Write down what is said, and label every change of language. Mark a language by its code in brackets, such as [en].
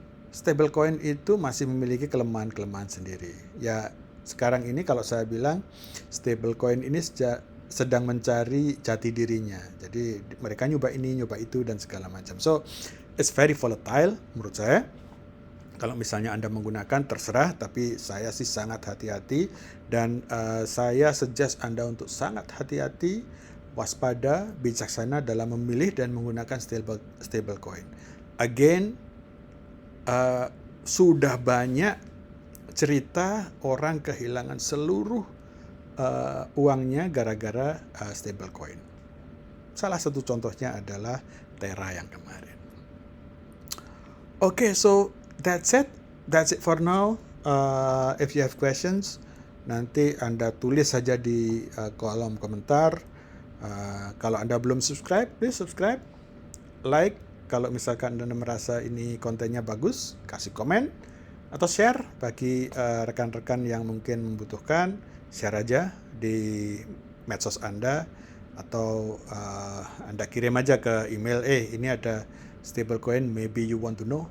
[id] Stablecoin itu masih memiliki kelemahan-kelemahan sendiri. Ya sekarang ini kalau saya bilang stablecoin ini sedang mencari jati dirinya. Jadi mereka nyoba ini, nyoba itu dan segala macam. [en] So it's very volatile [id] menurut saya. Kalau misalnya Anda menggunakan terserah, tapi saya sih sangat hati-hati dan saya suggest Anda untuk sangat hati-hati, waspada, bijaksana dalam memilih dan menggunakan stablecoin. Again, sudah banyak cerita orang kehilangan seluruh uangnya gara-gara stablecoin. Salah satu contohnya adalah Terra yang kemarin. [en] Okay, so that's it for now. If you have questions, [id] nanti Anda tulis saja di kolom komentar. Kalau Anda belum subscribe, [en] please subscribe, like. [id] Kalau misalkan Anda merasa ini kontennya bagus, kasih komen atau share bagi rekan-rekan yang mungkin membutuhkan. Share aja di medsos Anda atau Anda kirim aja ke email, ini ada stablecoin, [en] maybe you want to know more about it. So that's it.